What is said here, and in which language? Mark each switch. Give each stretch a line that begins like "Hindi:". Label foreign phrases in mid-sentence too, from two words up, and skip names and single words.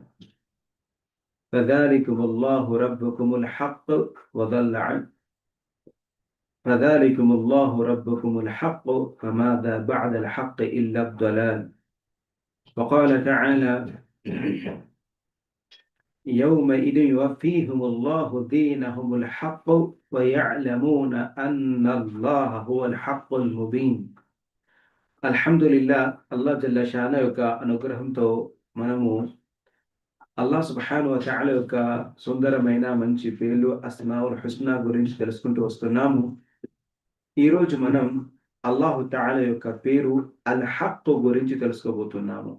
Arabic: فذلكم الله ربكم الحق وضل عنه فذلكم الله ربكم الحق، فماذا بعد الحق إلا الضلال. وقال تعالى: يومئذ يوفيهم الله دينهم الحق ويعلمون أن الله هو الحق المبين.
Telugu: అల్హమ్దులిల్లా,
Arabic: الله جل شأنه
Telugu: యొక్క అనుగ్రహంతో మనము
Arabic: الله سبحانه وتعالى
Telugu: యొక్క సుందరమైన మంచి పేర్లు
Arabic: الأسماء الحسنى
Telugu: గురించి తెలుసుకుంటూ వస్తున్నాము. ఈరోజు మనం
Arabic: الله تعالى
Telugu: యొక్క పేరు
Arabic: الحق
Telugu: గురించి తెలుసుకోబోతున్నాము.